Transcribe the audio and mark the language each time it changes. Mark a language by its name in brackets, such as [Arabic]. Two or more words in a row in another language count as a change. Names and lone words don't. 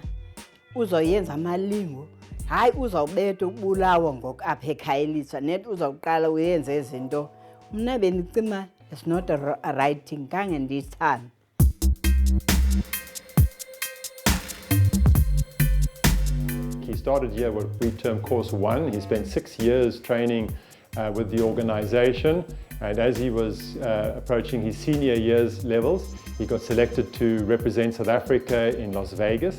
[Xhosa] Uzoyenza amalingo. Hayi uzawubetha ubulawo ngoku apha eKhayelitsha net uzawuqala uyenze izinto. Mna bendicima [English] it's not a right thing [Xhosa] kange ndithanda. [English] He started here what we term course 1. He spent 6 years training with the organization, And as he was approaching his senior years levels, he got selected to represent South Africa in Las Vegas.